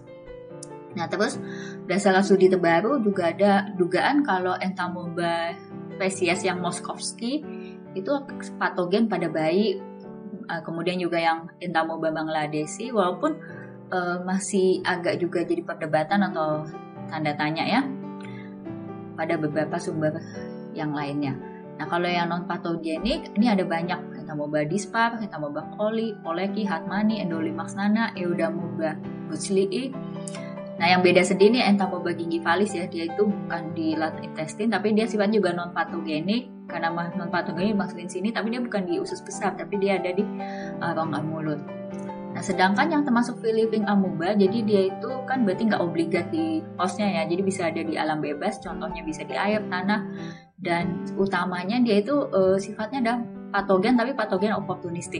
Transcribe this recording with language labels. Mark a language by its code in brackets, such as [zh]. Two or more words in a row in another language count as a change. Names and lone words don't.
[id] Nah, terus berdasarkan studi terbaru juga ada dugaan kalau Entamoeba spesies yang Moskowski itu patogen pada bayi. Kemudian juga yang Entamoeba bangladeshi, walaupun masih agak juga jadi perdebatan atau tanda tanya ya pada beberapa sumber yang lainnya. Nah, kalau yang non patogenik ini ada banyak, Entamoeba dispar, Entamoeba coli, Polecki, Hartmanni, Endolimax nana, Eudammoeba butzlii. Nah, yang beda sendiri nih Entamoeba gingivalis ya, dia itu bukan di [en] lateral intestine, [id] tapi dia sifatnya juga non patogenik. Karena non patogenik maksudin sini, tapi dia bukan di usus besar, tapi dia ada di rongga mulut. Nah, sedangkan yang termasuk [en] free living amoeba, [id] jadi dia itu kan berarti nggak obligat di hostnya ya, jadi bisa ada di alam bebas, contohnya bisa di air, tanah, dan utamanya dia itu sifatnya ada patogen, tapi patogen oportunistik.